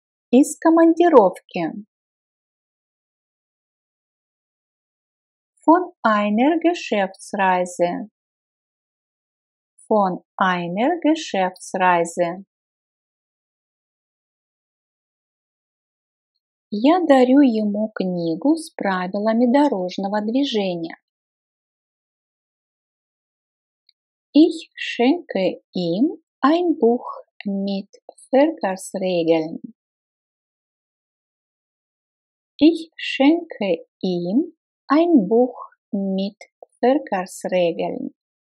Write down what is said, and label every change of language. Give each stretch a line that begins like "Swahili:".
Russian: Из командировки.
German: Von einer Geschäftsreise. Von einer Geschäftsreise.
Russian: Я дарю ему книгу с правилами дорожного движения.
German: Ich schenke ihm ein Buch mit Verkehrsregeln. Ich schenke ihm ein Buch mit Verkehrsregeln.